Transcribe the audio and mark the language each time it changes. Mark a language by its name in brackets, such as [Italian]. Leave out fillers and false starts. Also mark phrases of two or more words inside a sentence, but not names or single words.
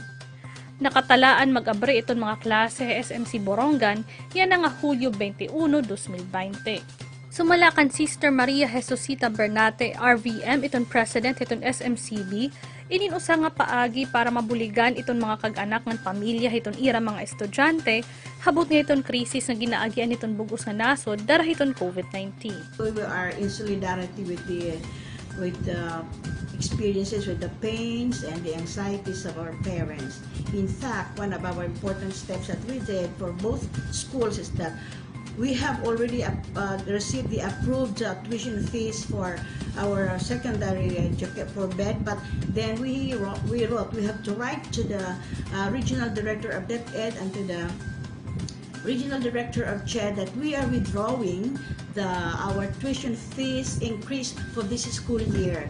[Waray] Nakatalaan mag-abre itong mga klase SMC Borongan yan nga Hulyo 21, 2020. Sumalakan Sister Maria Jesusita Bernate RVM itong President itong SMCB ininusa nga paagi para mabuligan itong mga kag-anak ng pamilya itong ira mga estudyante habot nga itong krisis na ginaagian itong bugos nga nasod dara itong COVID-19. [English] We are in solidarity with the experiences, with the pains and the anxieties of our parents. In fact, one of our important steps that we did for both schools is that we have already received the approved tuition fees for our secondary for bed, but then we have to write to the regional director of DepEd and to the regional director of CHED that we are withdrawing our tuition fees increase for this school year.